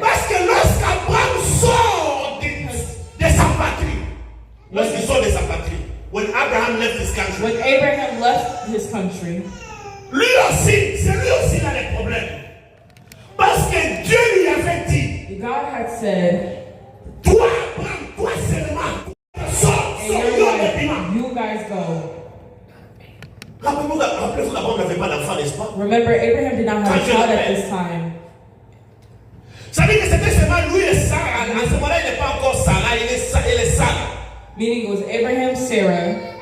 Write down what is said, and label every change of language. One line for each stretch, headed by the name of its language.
French: Parce que lorsqu'Abraham sort de sa patrie, lorsqu'il sort de sa patrie,
English: when Abraham left his country, When Abraham left his country,
French: lui aussi, c'est lui aussi qui a des problèmes. Parce que Dieu lui avait dit,
English: God had said,
French: toi, Abraham, toi seulement, sors,
English: and
French: sors,
English: your wife, you guys go.
French: Rappelez-vous qu'Abraham n'avait pas d'enfant, n'est-ce pas?
English: Remember, Abraham did not have a child at this time.
French: Ça veut dire que c'était seulement lui et Sarah. À ce moment-là, il n'est pas encore Sarah, il est Sarah.
English: Meaning it was Abraham, Sarah.